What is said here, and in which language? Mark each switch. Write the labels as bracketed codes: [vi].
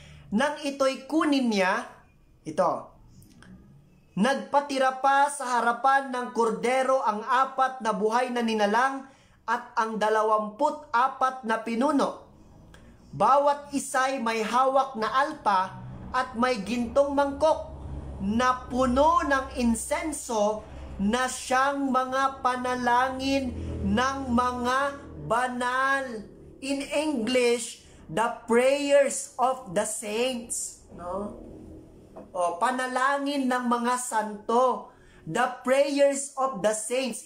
[tl] Nang ito'y kunin niya, ito, nagpatira pa sa harapan ng kordero ang 4 na buhay na ninalang at ang 24 na pinuno. Bawat isa'y may hawak na alpa at may gintong mangkok na puno ng insenso na siyang mga panalangin ng mga banal. [en] In English, the prayers of the saints. No? [tl] O, panalangin ng mga santo. [en] The prayers of the saints.